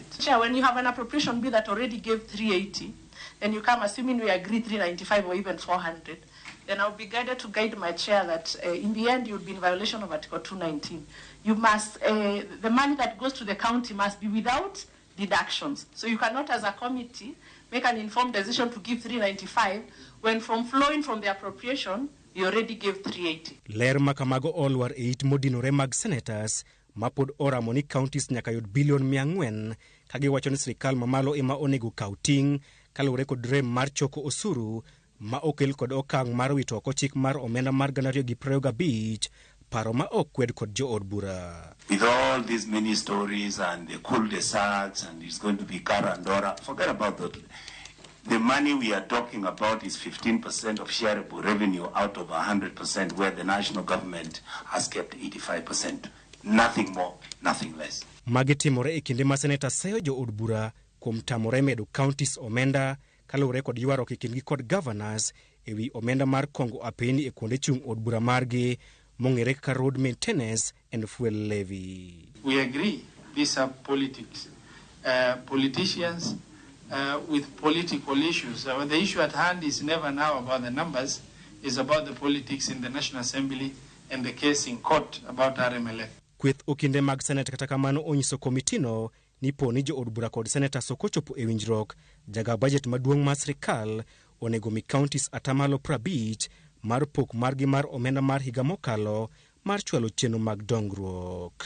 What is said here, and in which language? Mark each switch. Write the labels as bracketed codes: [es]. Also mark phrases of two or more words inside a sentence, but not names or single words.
[en] Chair, when you have an appropriation bill that already gave 380, and you come assuming we agree 395 or even 400, then I'll be guided to guide my chair that in the end you'll be in violation of Article 219. You must, the money that goes to the county must be without deductions. So you cannot, as a committee, make an informed decision to give 395 when from flowing from the appropriation, you already gave 380. [luo] Ler makamago olwar e it modinore mag senators mapod oramo ni counties nyaka yud bilion 400 kagiwacho ni sirikal mamalo ema onego kaw ting' kaluwore kod rem mar choko osuru ma okel kod okang' mar wito oko chik mar omenda mar 2025 paro ma ok kwed kod jo od bura. [en] With all these many stories and the cul-de-sacs and it's going to be Karandora, forget about that. The money we are talking about is 15% of shareable revenue out of 100% where the national government has kept 85%. Nothing more, nothing less. [luo] Magitimore e kinde ma seneta seyo jo od bura kuom tamore medo counties omenda kaluwore kod ywaruok e kindgi kod governors ewi omenda mar kongo apeni e kuonde chung' od bura margi mong'ere kaka [en] road maintenance and fuel levy. We agree. These are politics. Politicians with political issues. The issue at hand is never now about the numbers. It's about the politics in the National Assembly and the case in court about RMLF. [luo] Kweth okinde mag senate kata kamano onyiso komitino ni poni jo od bura kod senata sokochopo e winjruok jaga budget maduong' mar sirikal onego mi counties atamalo 50 mar pok margi mar omenda mar higa mokalo mar chwalo chenro mag dongruok.